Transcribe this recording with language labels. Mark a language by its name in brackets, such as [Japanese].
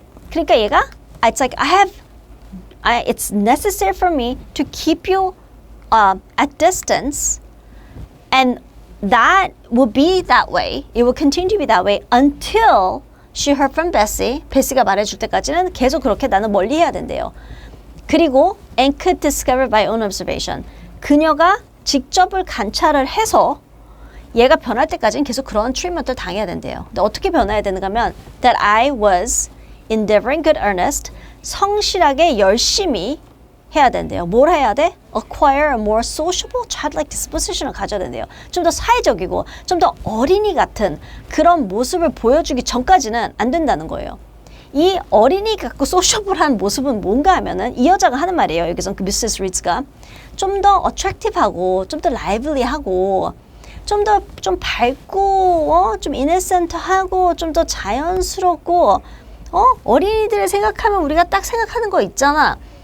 [Korean] 그러니까 얘가 [English] it's like it's necessary for me to keep you at distance, and that will be that way. It will continue to be that way until she heard from Bessie. [Korean] 베시가 말해줄 때까지는 계속 그렇게 나는 멀리 해야 된대요. [English] 그리고 and could discover by own observation. [Korean] 그녀가 직접을 관찰을 해서 얘가 변할 때까지는 계속 그런 트리트먼트를 당해야 된대요. 근데 어떻게 변해야 되는가 하면 [English] that I was endeavoring good earnest. [Korean] 성실하게 열심히 해야 된대요. 뭘 해야 돼? [English] Acquire a more sociable, childlike disposition을 [Korean] 가져야 된대요. 좀 더 사회적이고 좀 더 어린이 같은 그런 모습을 보여주기 전까지는 안 된다는 거예요. 이 어린이 같고 소셜한 모습은 뭔가 하면은 이 여자가 하는 말이에요. 여기서 그 미세스 리드가 좀 더 어트랙티브하고 좀 더 라이블리하고 좀 더 좀 밝고 좀 이네센트하고 좀 더 자연스럽고 어린이들을 생각하면 우리가 딱 생각하는 거 있잖아.